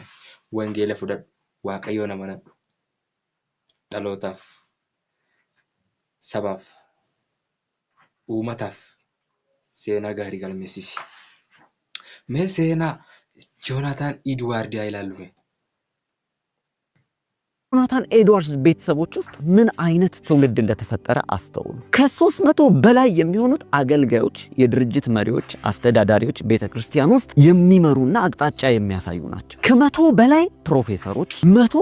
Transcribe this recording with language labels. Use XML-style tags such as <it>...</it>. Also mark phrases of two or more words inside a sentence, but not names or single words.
<om>Wangeela fudhadhu. Waaqayyoon amanadhu. Dhalootaaf, sabaaf, uummataaf seenaa gaarii galmeessisi. Mee seenaa Joonataan Edwaard haa ilaallu.</om> <am>ጆናታን ኤድዋርድስ ቤተሰቦች ውስጥ ምን አይነት ትውልድ እንደተፈጠረ አስተውሉ። ከ300 በላይ የሚሆኑት አገልጋዮች፣ የድርጅት መሪዎች፣ አስተዳዳሪዎች ቤተክርስቲያን ውስጥ የሚመሩና አቅጣጫ የሚያሳዩ ናቸው። ከ100 በላይ ፕሮፌሰሮች፣ 100</am>